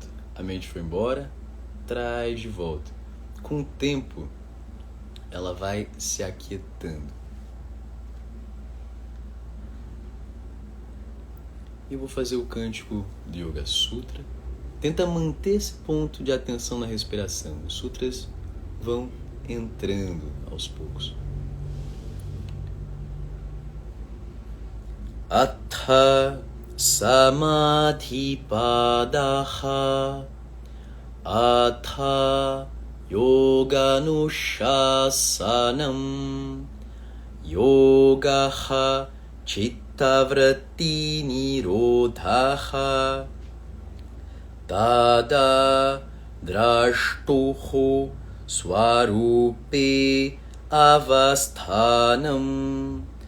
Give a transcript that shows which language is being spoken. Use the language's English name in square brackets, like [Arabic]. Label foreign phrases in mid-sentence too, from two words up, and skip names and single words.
[Portuguese] A mente foi embora, traz de volta. Com o tempo, ela vai se aquietando. E eu vou fazer o cântico do Yoga Sutra. Tenta manter esse ponto de atenção na respiração. Os sutras vão entrando aos poucos. [Sanskrit] अथ समाधिपादः अथ योगानुशासनम् योगः चित्तवृत्ति निरोधः तदा द्रष्टुः स्वरूपे अवस्थानम्